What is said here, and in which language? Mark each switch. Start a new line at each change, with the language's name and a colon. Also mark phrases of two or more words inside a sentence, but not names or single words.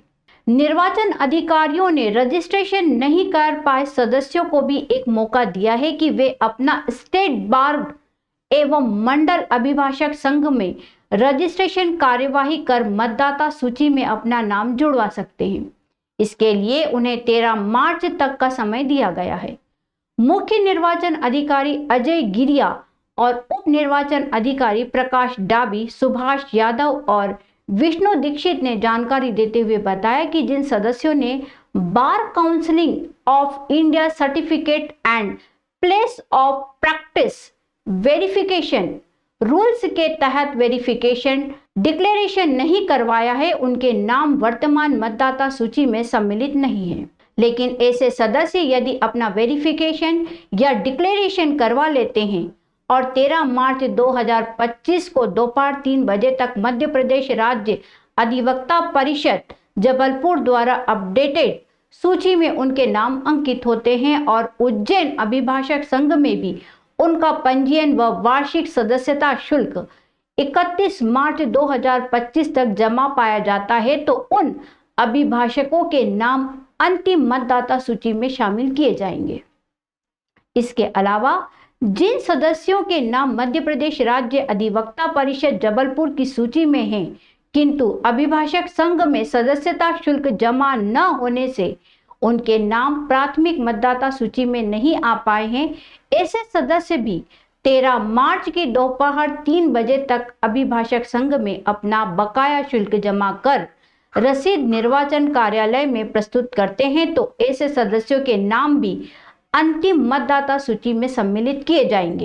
Hindi: निर्वाचन अधिकारियों ने रजिस्ट्रेशन नहीं कर पाए सदस्यों को भी एक मौका दिया है कि वे अपना स्टेट बार एवं मंडल अभिभाषक संघ में रजिस्ट्रेशन कार्यवाही कर मतदाता सूची में अपना नाम जुड़वा सकते हैं। इसके लिए उन्हें 13 मार्च तक का समय दिया गया है। मुख्य निर्वाचन अधिकारी अजय गिरिया और उप निर्वाचन अधिकारी प्रकाश डाबी, सुभाष यादव और विष्णु दीक्षित ने जानकारी देते हुए बताया कि जिन सदस्यों ने बार काउंसिलिंग ऑफ इंडिया सर्टिफिकेट एंड प्लेस ऑफ प्रैक्टिस वेरिफिकेशन रूल्स के तहत
English: verification declaration
Hindi: नहीं करवाया है, उनके नाम वर्तमान मतदाता सूची में सम्मिलित नहीं है। लेकिन ऐसे सदस्य यदि अपना वेरिफिकेशन या डिक्लेरेशन करवा लेते हैं और 13 मार्च 2025 को दोपहर 3 बजे तक मध्य प्रदेश राज्य अधिवक्ता परिषद जबलपुर द्वारा अपडेटेड सूची में उनके नाम अंकित होते हैं और उज्जैन अभिभाषक संघ में भी उनका पंजीयन व वार्षिक सदस्यता शुल्क 31 मार्च 2025 तक जमा पाया जाता है तो उन अभिभाषकों के नाम अंतिम मतदाता सूची में शामिल किए जाएंगे। इसके अलावा जिन सदस्यों के नाम मध्य प्रदेश राज्य अधिवक्ता परिषद जबलपुर की सूची में हैं, किंतु अभिभाषक संघ में सदस्यता शुल्क जमा न होने से उनके नाम प्राथमिक मतदाता सूची में नहीं आ पाए हैं, ऐसे सदस्य भी 13 मार्च की दोपहर 3 बजे तक अभिभाषक संघ में अपना बकाया शुल्क जमा कर रसीद निर्वाचन कार्यालय में प्रस्तुत करते हैं तो ऐसे सदस्यों के नाम भी अंतिम मतदाता सूची में सम्मिलित किए जाएंगे।